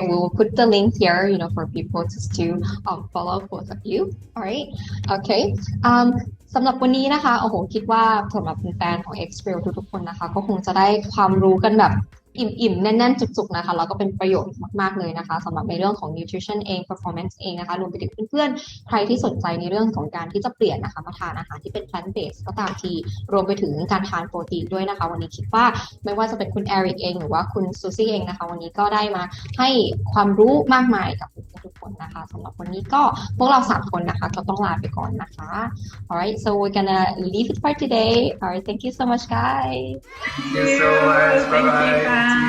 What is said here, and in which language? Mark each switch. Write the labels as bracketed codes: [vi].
[en] We will put the link here, for people to follow both of you. All right. Okay. [th] สำหรับวันนี้นะคะคิดว่าสำหรับแฟนของ Xtrail ทุกๆคนนะคะก็คงจะได้ความรู้กันแบบอิ่มๆแน่นๆจุกๆนะคะแล้วก็เป็นประโยชน์มากๆเลยนะคะสำหรับในเรื่องของ nutrition เอง performance เองนะคะรวมไปถึงเพื่อนๆใครที่สนใจในเรื่องของการที่จะเปลี่ยนนะคะมาทานอาหารที่เป็น plant based ก็ตามที รวมไปถึงการทานโปรตีนด้วยนะคะวันนี้คิดว่าไม่ว่าจะเป็นคุณ Erik เองหรือว่าคุณ Susie เองนะคะวันนี้ก็ได้มาให้ความรู้มากมายกับทุกคนนะคะสำหรับวันนี้ก็พวกเรา3คนนะคะก็ต้องลาไปก่อนนะคะ [en] Alright, so we're gonna leave it for today. Alright, thank you so much, guys. Thank you so much. Bye bye.